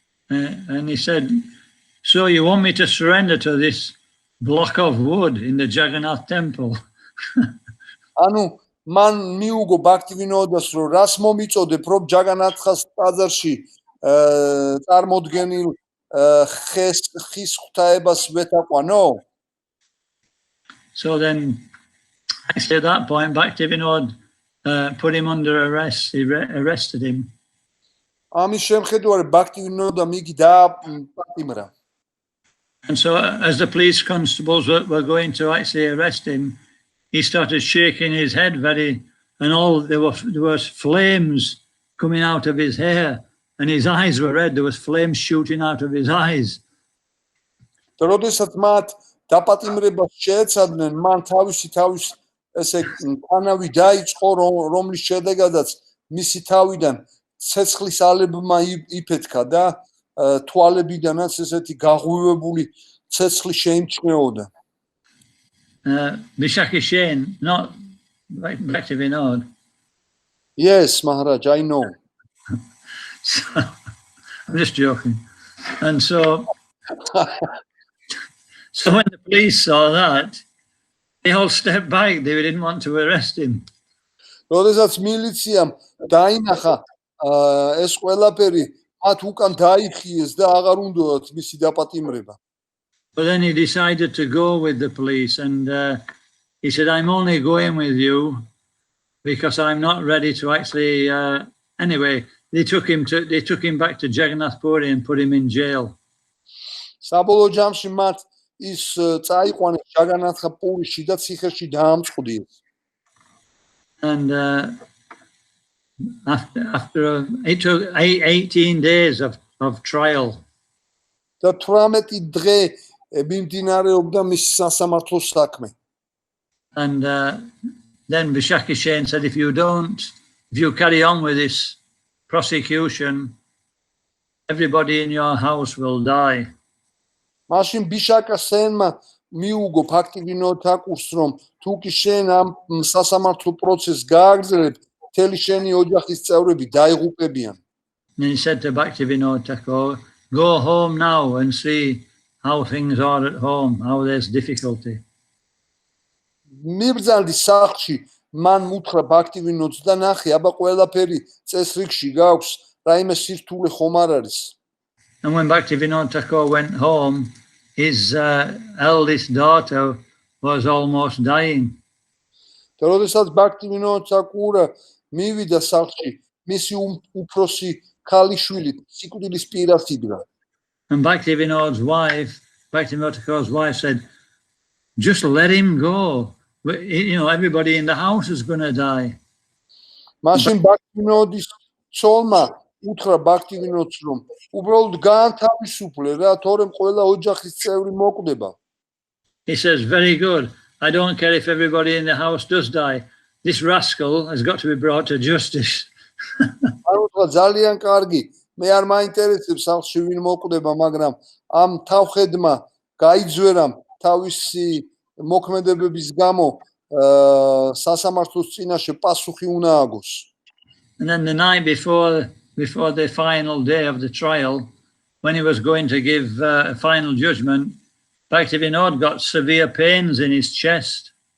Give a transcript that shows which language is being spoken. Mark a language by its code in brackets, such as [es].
[en] And he said, "So you want me to surrender to this block of wood in the Jagannath temple?" [ka] ანუ მან მიუგო ბაქტივინოდას, რომ რას მომიწოდებ, რომ ჯაგანათხას ტაძარში წარმოდგენილ ხის ღვთაებას ვეთაყვანო? [en] So then, actually at that point, Bhaktivinoda put him under arrest. He arrested him. [ka] ამის შემხედვარი ბაქტივინოდამ იგი დააპატიმრა. [en] And so as the police constables were going to actually arrest him, he started shaking his head and there was flames coming out of his hair, and his eyes were red. There was flames shooting out of his eyes. [ka] როდესაც მათ დაპატიმრებას შეეცადნენ, მან თავის ესე თანავი დაიწყო, რომლის შედეგადაც მისი თავიდან ცეცხლის ალებმა იფეთქა და თვალებიდანაც ესეთი გაღვივებული ცეცხლი შეიმჩნეოდა. [en] Vishakhishen, not Bhaktivinoda. Yes, Maharaj, I know. So, I'm just joking. And so when the police saw that, they all stepped back. They didn't want to arrest him. [ka] როდესაც მილიციამ დაინახა ეს ყველაფერი, მათ უკან დაიხიეს და აღარ უნდათ მისი დაპატიმრება. [en] But then he decided to go with the police, and he said, "I'm only going with you because I'm not ready to actually." Anyway, they took him back to Jagannath Puri and put him in jail. [ka] საბოლოო ჯამში მათ ის წაიყვანეს ჯაგანათხა პურიში და ციხეში დაამწყდიეს. [en] And after it took 18 days of trial. [ka] და 18 დღე მიმდინარეობდა მის სასამართლოს საქმე. [en] And then Vishakhishen said, if you carry on with this prosecution, everybody in your house will die. [ka] მაშინ ბიშაკასენმა მიუგო ბაქტივინო თაკურს, რომ თუ კი შენ ამ სასამართლო პროცესს გააგრძელებ, მთელი შენი ოჯახის წევრები დაიღუპებიან. [en] And he said to Bhaktivinoda Thakur, "Go home now and see how things are at home, how there's difficulty." [ka] მიბრძანდი სახლში, მან უთხრა ბაქტივინოდს და ნახე, აბა ყველაფერი წესრიგში გაქვს, რაიმე სირთულე ხომ არ არის. [en] And when Bhaktivinoda Thakur went home, his eldest daughter was almost dying. [ka] და როდესაც ბაქტივინო თაკურა მივიდა სახლში, მისი უფროსი ქალიშვილი სიკვდილის პირას იდგა. [en] And Bhaktivinoda Thakur's wife said, "Just let him go. Everybody in the house is going to die." [ka] მაშინ ბაქტივინოდის ცოლმა უთხრა ბაქტივინოდს, რომ უბრალოდ გაანთავისუფლე რა, თორემ ყველა ოჯახის წევრი მოკვდება. [en] He says, "Very good. I don't care if everybody in the house does die. This rascal has got to be brought to justice." [ka] ანუ ძალიან კარგი. მე არ მაინტერესებს სახლში ვინ მოკვდება, მაგრამ ამ თავხედმა გაიძვერამ თავისი მოქმედებების გამო სასამართლოს წინაშე პასუხი უნდა აგოს. [en] And then the night before the final day of the trial, when he was going to give a final judgment, Bhaktivinoda got severe pains in his chest.